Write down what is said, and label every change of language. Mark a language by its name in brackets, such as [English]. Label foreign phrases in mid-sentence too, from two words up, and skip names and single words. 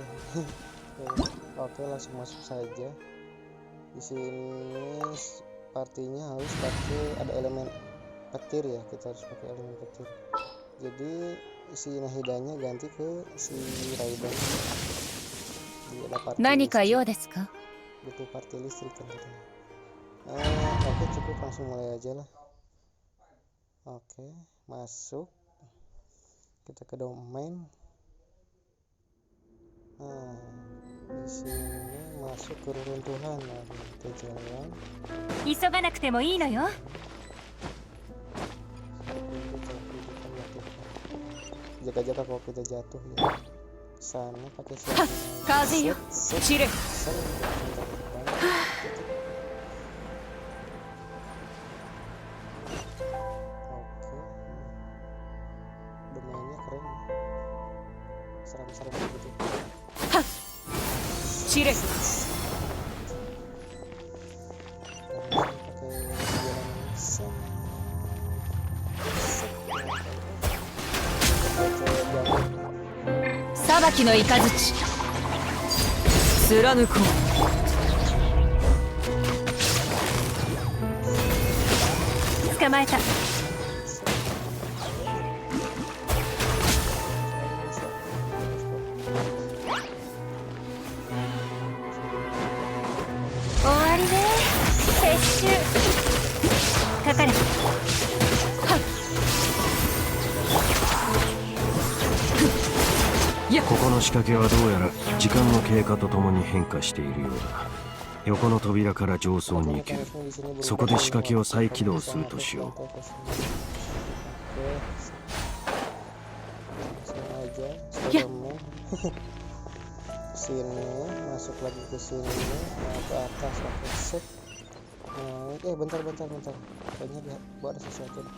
[Indonesian] Oke, langsung masuk saja. Di sini partinya harus pakai ada elemen petir ya, kita harus pakai elemen petir. Jadi si Nahidanya ganti ke si Raiden. Dia ada party [Japanese] 何か [Indonesian] listrik. [Japanese] 用ですか？ [Indonesian] Butuh party listrik kan katanya. Oke, cukup langsung mulai aja lah. Oke, masuk. Kita ke domain. Nah, di sini masuk ke reruntuhan. Nah, kita jalan. [Japanese] 急がなくてもいいのよ。 [Indonesian] Jaga-jaga kalau kita jatuh ya. Sana pakai siapa? [Japanese] 風よ、散れ。 [Indonesian] Oke. Domainnya keren. Serem-serem gitu. [Japanese] 散れ。 [Indonesian] Pakai jalan set. Set. [Japanese] 裁きの雷貫こう。捕まえた。終わりね。撤収。かかれ。ここの仕掛けはどうやら時間の経過とともに変化しているようだ。横の扉から上層に行ける。そこで仕掛けを再起動するとしよう。 [Indonesian] Sini masuk lagi ke sini, nah, ke atas pakai set. Nah, bentar kayaknya dia buat ada sesuatu nih.